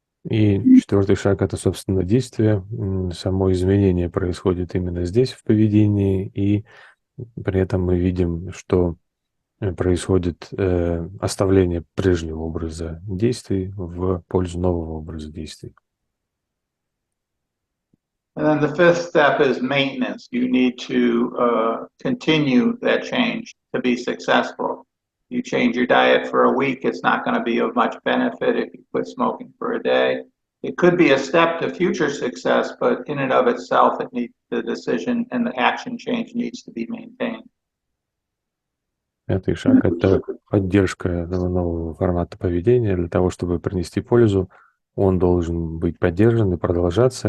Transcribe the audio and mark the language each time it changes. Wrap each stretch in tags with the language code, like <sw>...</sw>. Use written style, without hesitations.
<ru>И четвертый шаг – это, собственно, действие. Само изменение происходит именно здесь, в поведении, и при этом мы видим, что происходит оставление прежнего образа действий в пользу нового образа действий.</ru> <en>And then the fifth step is maintenance. You need to continue that change to be successful. You change your diet for a week, it's not going to be of much benefit if you quit smoking for a day. It could be a step to future success, but in and of itself, the decision and the action change needs to be maintained.</en> <ru>Пятый шаг – это поддержка нового формата поведения. Для того, чтобы принести пользу, он должен быть поддержан и продолжаться.</ru>